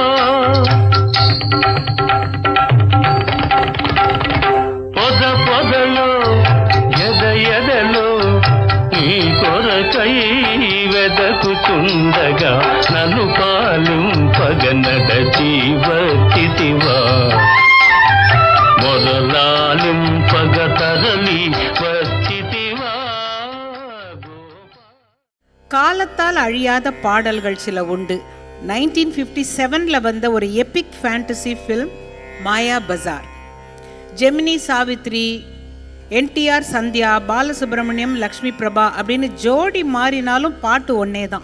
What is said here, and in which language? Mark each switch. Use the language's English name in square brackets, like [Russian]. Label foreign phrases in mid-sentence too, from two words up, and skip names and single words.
[Telugu] పొద పొదలో ఎద ఎదలో నీ కొరకై వెదకుచుండగా నన్ను పాలింపగ నడచి వచ్చితివా మొరలాలింపగ తరలి వచ్చితివా. [Tamil] காலத்தால் அழியாத பாடல்கள் சில உண்டு. 1957 வந்த ஒரு [English] epic fantasy film [Tamil] மாயா பஜார். ஜெமினி சாவித்ரி, NTR சந்தியா, பாலசுப்ரமணியம், லக்ஷ்மி பிரபா அப்படின்னு ஜோடி மாறினாலும் பாட்டு ஒன்னே தான்.